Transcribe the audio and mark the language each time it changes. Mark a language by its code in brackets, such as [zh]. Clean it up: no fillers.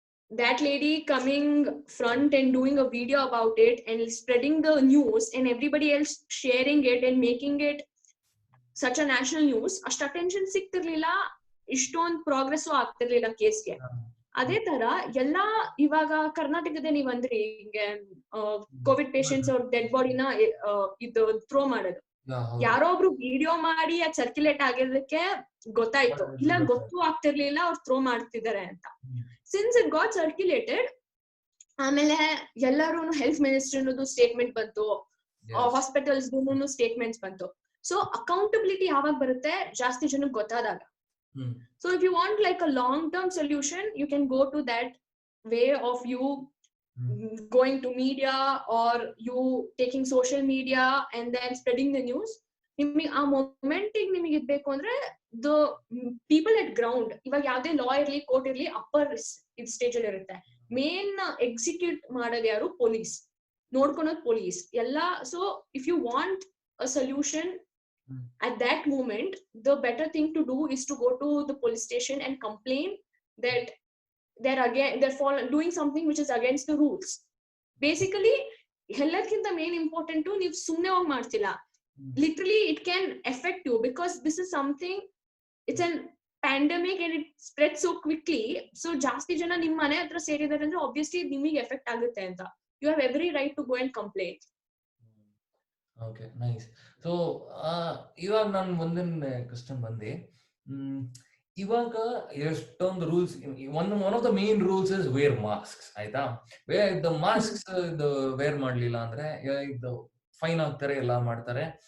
[en] that lady coming front and doing a video about it and spreading the news and everybody else sharing it and making it such a national news, [kn] ಅಷ್ಟು attention ಸಿಗ್ತಿರ್ಲಿಲ್ಲ, ಇಷ್ಟೊಂದು progress ಆಗ್ತಿರ್ಲಿಲ್ಲ ಕೇಸ್ಗೆ. ಅದೇ ತರ ಎಲ್ಲಾ ಇವಾಗ ಕರ್ನಾಟಕದ ನೀವ್ ಅಂದ್ರಿ ಹಿಂಗೆ ಕೋವಿಡ್ ಪೇಷಂಟ್ಸ್ ಅವ್ರ ಡೆಡ್ ಬಾಡಿನ ಇದು ಥ್ರೋ ಮಾಡೋದು, ಯಾರೋ ಒಬ್ರು ವಿಡಿಯೋ ಮಾಡಿ ಅದ್ ಸರ್ಕ್ಯುಲೇಟ್ ಆಗಿರೋದಕ್ಕೆ ಗೊತ್ತಾಯ್ತು, ಇಲ್ಲ ಗೊತ್ತೂ ಆಗ್ತಿರ್ಲಿಲ್ಲ ಅವ್ರು ಥ್ರೋ ಮಾಡ್ತಿದ್ದಾರೆ ಅಂತ. [en] since it got circulated, [kn] ಆಮೇಲೆ ಎಲ್ಲರೂ ಹೆಲ್ತ್ ಮಿನಿಸ್ಟರ್ ಸ್ಟೇಟ್ಮೆಂಟ್ ಬಂತು, ಹಾಸ್ಪಿಟಲ್ಸ್ ಸ್ಟೇಟ್ಮೆಂಟ್ಸ್ ಬಂತು. ಸೊ ಅಕೌಂಟಬಿಲಿಟಿ ಯಾವಾಗ ಬರುತ್ತೆ, ಜಾಸ್ತಿ ಜನಕ್ಕೆ ಗೊತ್ತಾದಾಗ. [en] So if you want like a long term solution, you can go to that way of you going to media or you taking social media and then spreading the news. [kn] ನಿಮಗೆ ಆ ಮೊಮೆಂಟಿಗೆ ನಿಮಗೆ ಇರ್ಬೇಕು ಅಂದ್ರೆ [en] the people at ground, [kn] ಇವಾಗ ಯಾವ್ದೇ ಲಾ ಇರ್ಲಿ court ಇರ್ಲಿ upper stage ಅಲ್ಲಿ ಇರುತ್ತೆ. ಮೇನ್ ಎಕ್ಸಿಕ್ಯೂಟ್ ಮಾಡೋದು ಯಾರು? ಪೊಲೀಸ್, ನೋಡ್ಕೊಳೋದು ಪೊಲೀಸ್ ಎಲ್ಲ. [en] So if you want a solution at that moment, the better thing to do is to go to the police station and complain that they're doing something which is against the rules. Basically [kn] ಎಲ್ಲಕ್ಕಿಂತ [en] main important [kn] ನೀವು ಸುಮ್ನೆ ಹೋಗಿ ಮಾಡ್ತಿಲ್ಲ, [en] literally it can affect you because this is something, it's an pandemic and it spreads so quickly. [kn] So ಜಾಸ್ತಿ ಜನ ನಿಮ್ಮ ಮನೆ ಹತ್ರ ಸೇರಿದ್ದಾರೆ ಅಂದ್ರೆ obviously ನಿಮಗೆ ಎಫೆಕ್ಟ್ ಆಗುತ್ತೆ ಅಂತ. [en] You have every right to go and complain. Okay, nice. [kn] So ಇವಾಗ ನಾನು ಒಂದೊಂದು ಕ್ವಶನ್ ಬಂದೆ, ಇವಾಗ ಎಷ್ಟೊಂದು rules, [en] one of the main rules is wear masks, [kn] ಆಯ್ತಾ? ದ ಮಾಸ್ಕ್ಸ್ ವೇರ್ ಮಾಡ್ಲಿಲ್ಲ ಅಂದ್ರೆ ಇದು ಫೈನ್ ಆಗ್ತಾರೆ, ಎಲ್ಲ ಮಾಡ್ತಾರೆ.